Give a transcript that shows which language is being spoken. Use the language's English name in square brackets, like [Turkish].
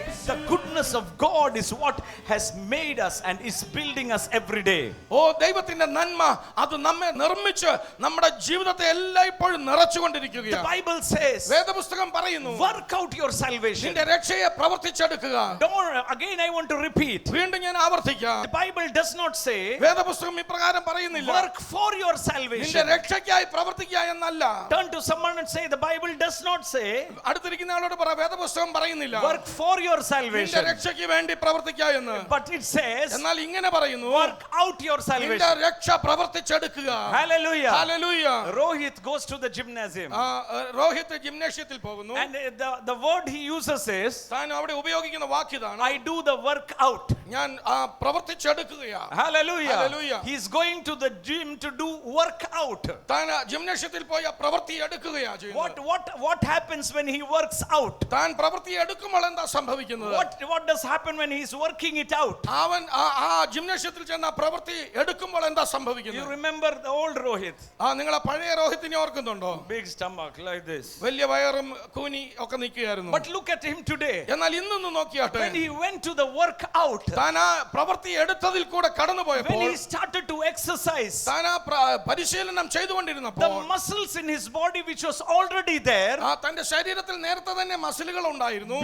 [English] The goodness of God is what has made us and is building us every day. [Malayalam] ദൈവത്തിന്റെ നന്മ അത് നമ്മെ നിർമ്മിച്ച് നമ്മുടെ ജീവിതത്തെ എല്ലായ്പ്പോഴും നിറച്ചുകൊണ്ടിരിക്കുകയാണ്. [English] The Bible says, [Malayalam] വേദപുസ്തകം പറയുന്നു, [English] work out your salvation. [Malayalam] നിന്റെ രക്ഷയെ പ്രവർത്തിച്ചെടുക്കുക. [English] Again I want to repeat. [Malayalam] വീണ്ടും ഞാൻ ആവർത്തിക്കാം. [English] The Bible does not say [Malayalam] വേദപുസ്തകം ഇപ്രകാരം പറയുന്നില്ല, [English] work for your [Malayalam] നിന്റെ [English] salvation. [Malayalam] രക്ഷയ്ക്കായി പ്രവർത്തിക്കുക എന്നല്ല. [English] Turn to someone and say, the Bible does not say [Malayalam] അടുത്തിരിക്കുന്ന ആളോട് പറ, വേദപുസ്തകം പറയുന്നില്ല [English] work for your [Malayalam] നിന്റെ [English] salvation, [Malayalam] രക്ഷയ്ക്ക് വേണ്ടി പ്രവർത്തിക്കുക എന്ന്. [English] but it says [Malayalam] എന്നാൽ ഇങ്ങനെ പറയുന്നു, [English] work out your [Malayalam] നിന്റെ [English] salvation. [Malayalam] രക്ഷ പ്രവർത്തിച്ചെടുക്കുക. [English] Hallelujah. [Malayalam] Hallelujah. [English] Rohit goes to the gymnasium [Malayalam] Rohit ജിംനേഷ്യത്തിൽ പോകുന്നു. [English] and the word he uses is, [Malayalam] താൻ അവിടെ ഉപയോഗിക്കുന്ന വാക്യതാണ്, [English] I do the work out. [Malayalam] ഞാൻ പ്രവർത്തിച്ചെടുക്കുകയാ. [English] Hallelujah. Hallelujah. He's going to the gym to do work out. [Malayalam] താൻ ജിംനേഷ്യത്തിൽ പോയി പ്രവൃത്തി എടുക്കുകയാ ചെയ്യുന്നത്. [English] What happens when he works out? [Malayalam] താൻ പ്രവൃത്തി എടുക്കുമ്പോൾ എന്താ സംഭവിക്കുന്നത്? [English] What does happen when he's working it out? [Malayalam] അവൻ ആ ജിംനേഷ്യത്തിൽ ചെന്ന പ്രവൃത്തി എടുക്കുമ്പോൾ എന്താ [English] You [Malayalam] സംഭവിക്കുന്നത്? [English] remember the old Rohit? [Malayalam] നിങ്ങളെ പഴയ രോഹിത്തിനെ ഓർക്കുന്നുണ്ടോ? [English] Big stomach like this. [Malayalam] വലിയ വയറും കൂനി ഒക്കെ നിൽക്കുകയായിരുന്നു. [English] But look at him today. [Malayalam] എന്നാൽ ഇന്നൊന്ന് നോക്കിയാട്ടെ, [English] When he went to the work out, [Malayalam] താൻ ആ പ്രവൃത്തി എടുത്തതിൽ കൂടെ [English] when [Malayalam] കടന്നുപോയപ്പോൾ, [English] he started to exercise, [Malayalam] താൻ ആ പരിശീലനം [English] the [Malayalam] ചെയ്തുകൊണ്ടിരുന്നപ്പോൾ, [English] muscles in his body which was already there [Malayalam] തന്റെ ശരീരത്തിൽ നേരത്തെ തന്നെ മസിലുകൾ ഉണ്ടായിരുന്നു,